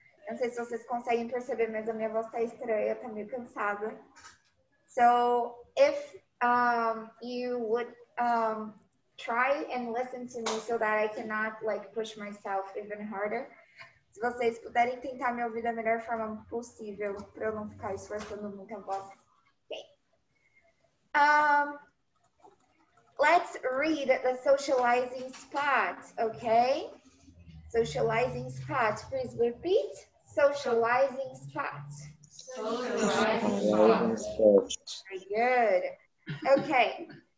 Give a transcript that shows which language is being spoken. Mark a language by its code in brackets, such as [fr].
[pt] Não sei se vocês conseguem perceber, mas a minha voz tá estranha, tá meio cansada. [en] So if you would try and listen to me so that I cannot like push myself even harder. [pt] Se vocês puderem tentar me ouvir da melhor forma possível, para eu não ficar esforçando muito a voz. [en] Okay. Let's read the socializing spot, okay? Socializing spot. Please repeat. Socializing spot. Socializing spot. Very good. Okay.